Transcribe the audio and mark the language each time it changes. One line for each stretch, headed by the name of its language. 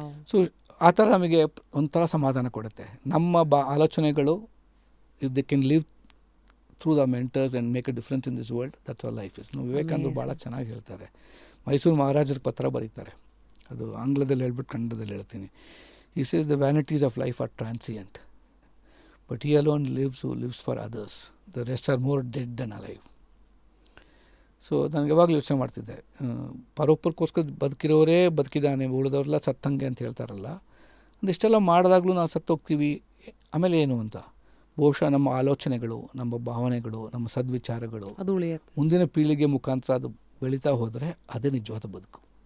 Kannada: So ಆ ಥರ ನಮಗೆ ಒಂಥರ ಸಮಾಧಾನ ಕೊಡುತ್ತೆ. ನಮ್ಮ ಆಲೋಚನೆಗಳು
English: If they can live through the mentors and make a difference in this world, that's all life is.
Kannada: ವಿವೇಕಾನಂದರು ಭಾಳ ಚೆನ್ನಾಗಿ ಹೇಳ್ತಾರೆ. ಮೈಸೂರು ಮಹಾರಾಜರ ಪತ್ರ ಬರೀತಾರೆ, ಅದು ಆಂಗ್ಲದಲ್ಲಿ ಹೇಳ್ಬಿಟ್ಟು ಕನ್ನಡದಲ್ಲಿ ಹೇಳ್ತೀನಿ.
English: He says the vanities of life are transient, but he alone lives who lives for others. The rest are more dead than alive.
Kannada: So ನನಗೆ ಯಾವಾಗಲೂ ಯೋಚನೆ ಮಾಡ್ತಿದ್ದೆ, ಪರೋಪರಕ್ಕೋಸ್ಕರ ಬದುಕಿರೋರೇ ಬದುಕಿದ್ದಾನೆ, ಉಳಿದವ್ರೆಲ್ಲ ಸತ್ತಂಗೆ ಅಂತ ಹೇಳ್ತಾರಲ್ಲ. ಒಂದಿಷ್ಟೆಲ್ಲ ಮಾಡಿದಾಗಲೂ ನಾವು ಸತ್ತೋಗ್ತೀವಿ, ಆಮೇಲೆ ಏನು ಅಂತ. ಬಹುಶಃ ನಮ್ಮ ಆಲೋಚನೆಗಳು, ನಮ್ಮ ಭಾವನೆಗಳು, ನಮ್ಮ ಸದ್ವಿಚಾರಗಳು ಅದು ಉಳಿಯುತ್ತೆ. ಮುಂದಿನ ಪೀಳಿಗೆ ಮುಖಾಂತರ ಅದು ಬೆಳೀತಾ ಹೋದರೆ ಅದೇ ನಿಜವಾದ ಬದುಕು.